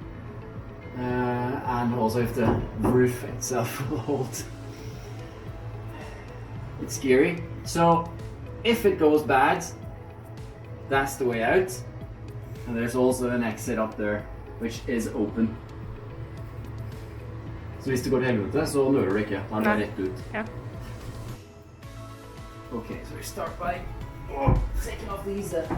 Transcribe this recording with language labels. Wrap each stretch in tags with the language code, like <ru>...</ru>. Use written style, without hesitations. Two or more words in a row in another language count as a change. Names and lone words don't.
<en>And also if the roof itself will hold. It's scary. So if it goes bad, that's the way out. And there's also an exit up there, which is open.</en> <no>Så hvis det går til helvete, så nører du ikke. Han er rett ut. Ja.</no> <en>Okay, so we start by taking off these.</en>